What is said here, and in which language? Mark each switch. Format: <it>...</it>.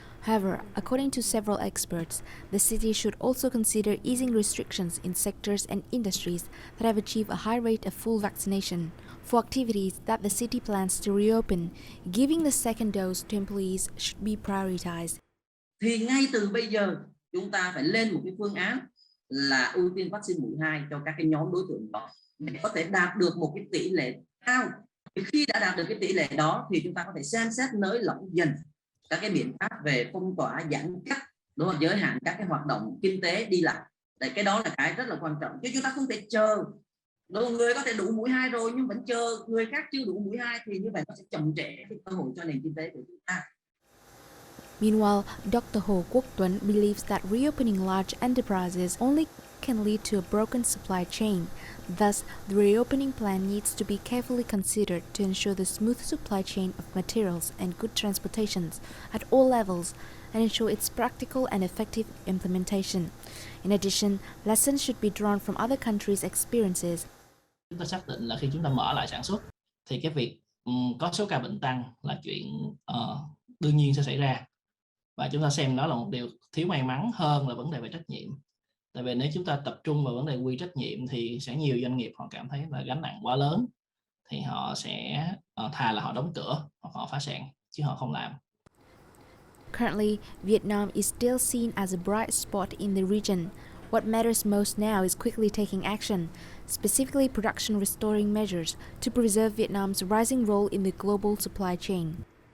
<en>However, according to several experts, the city should also consider easing restrictions in sectors and industries that have achieved a high rate of full vaccination for activities that the city plans to reopen. Giving the second dose to employees should be prioritized.</en> <vi>Thì ngay từ bây giờ chúng ta phải lên một cái phương án là ưu tiên vaccine mũi 2 cho các cái nhóm đối tượng đó để có thể đạt được một cái tỷ lệ cao. Khi đã đạt được cái tỷ lệ đó thì chúng ta có thể xem xét nới lỏng dần các cái biện pháp về phong tỏa, giãn cách, đúng không? Giới hạn các cái hoạt động kinh tế đi lại. Đấy, cái đó là cái rất là quan trọng, chứ chúng ta không thể chờ. Đúng, người có thể đủ mũi 2 rồi nhưng vẫn chờ người khác chưa đủ mũi 2 thì như vậy nó sẽ chậm trễ cái cơ hội cho nền kinh tế của chúng ta.</vi> <en>Meanwhile, Dr. Hồ Quốc Tuấn believes that reopening large enterprises only can lead to a broken supply chain. Thus, the reopening plan needs to be carefully considered to ensure the smooth supply chain of materials and good transportations at all levels and ensure its practical and effective implementation. In addition, lessons should be drawn from other countries' experiences.</en> <vi>Chúng ta xác định là khi chúng ta mở lại sản xuất thì cái việc có số ca bệnh tăng là chuyện đương nhiên sẽ xảy ra. Và chúng ta xem đó là một điều thiếu may mắn hơn là vấn đề về trách nhiệm. Tại vì nếu chúng ta tập trung vào vấn đề quy trách nhiệm thì sẽ nhiều doanh nghiệp họ cảm thấy là gánh nặng quá lớn, thì họ sẽ thà là họ đóng cửa hoặc họ phá sản chứ họ không làm.</vi> <en>Currently, Vietnam is still seen as a bright spot in the region. What matters most now is quickly taking action, specifically production restoring measures to preserve Vietnam's rising role in the global supply chain.</en>